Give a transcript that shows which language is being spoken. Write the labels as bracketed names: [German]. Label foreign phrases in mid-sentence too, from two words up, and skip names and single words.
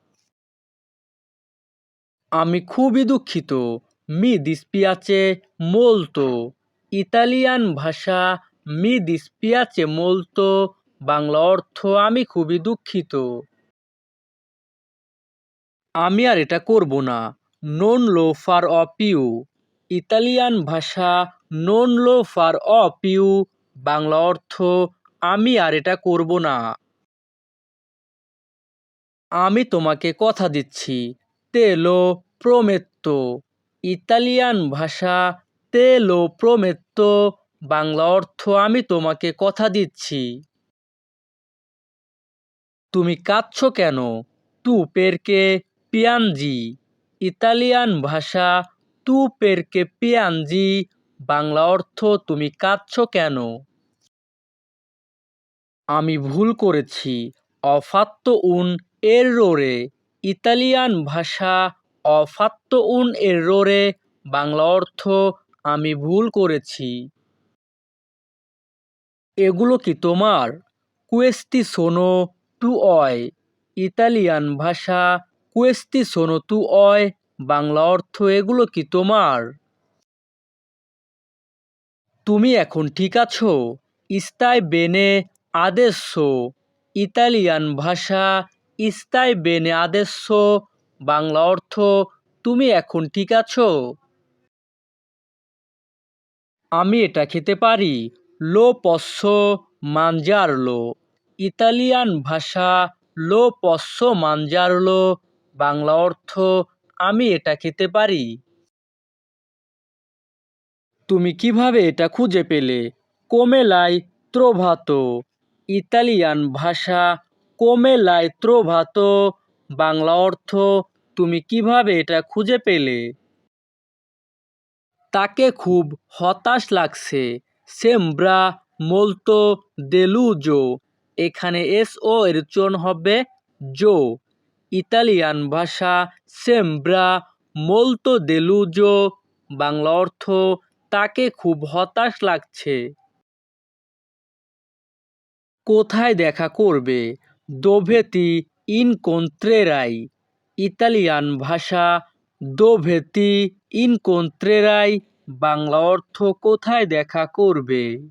[Bangla] আমি খুবই দুঃখিত। [Italian] mi dispiace molto. [Bangla] ইতালিয়ান ভাষা [Italian] mi dispiace molto, [Bangla] বাংলা অর্থ আমি খুবই দুঃখিত। আমি আর এটা করব না। [Italian] non lo farò più। [Bangla] ইতালিয়ান ভাষা [Italian] non lo farò più, [Bangla] বাংলা অর্থ আমি আর এটা করব না। আমি তোমাকে কথা দিচ্ছি। [Italian] te lo prometto। [Bangla] ইতালিয়ান ভাষা [Italian] te lo prometto, [Bangla] বাংলা অর্থ আমি তোমাকে কথা দিচ্ছি। তুমি কাঁদছো কেন? [Italian] tu perché piangi। [Bangla] ইতালিয়ান ভাষা [Italian] tu perché piangi, [Bangla] বাংলা অর্থ তুমি কাঁদছো কেন? আমি ভুল করেছি। [Italian] ho fatto un errore। [Bangla] ইতালিয়ান ভাষা [Italian] ho fatto un errore, [Bangla] বাংলা অর্থ আমি ভুল করেছি। এগুলো কি তোমার? [Italian] questi sono tuoi। [Bangla] ইতালিয়ান ভাষা [Italian] questi sono tuoi, [Bangla] বাংলা অর্থ এগুলো কি তোমার? তুমি এখন ঠিক আছো? [Italian] stai bene adesso। [Bangla] ইতালিয়ান ভাষা [Italian] stai bene adesso, [Bangla] বাংলা অর্থ তুমি এখন ঠিক আছো? আমি এটা খেতে পারি। [Italian] lo posso mangiarlo। [Bangla] ইতালিয়ান ভাষা [Italian] lo posso mangiarlo, [Bangla] বাংলা অর্থ আমি এটা খেতে পারি। তুমি কিভাবে এটা খুঁজে পেলে? [Italian] come l'hai trovato। [Bangla] ইতালিয়ান ভাষা [Italian] come l'hai trovato, [Bangla] বাংলা অর্থ তুমি কিভাবে এটা খুঁজে পেলে? তাকে খুব হতাশ লাগছে। [Italian] sembra molto deluso। [Bangla] এখানে SO এর উচ্চারণ হবে জো। ইতালিয়ান ভাষা [Italian] sembra molto deluso, [Bangla] বাংলা অর্থ তাকে খুব হতাশ লাগছে। কোথায় দেখা করবে? [Italian] dove ti incontrerai. [Bangla] ইতালিয়ান ভাষা [Italian] dove ti incontrerai, [Bangla] বাংলা অর্থ কোথায় দেখা করবে?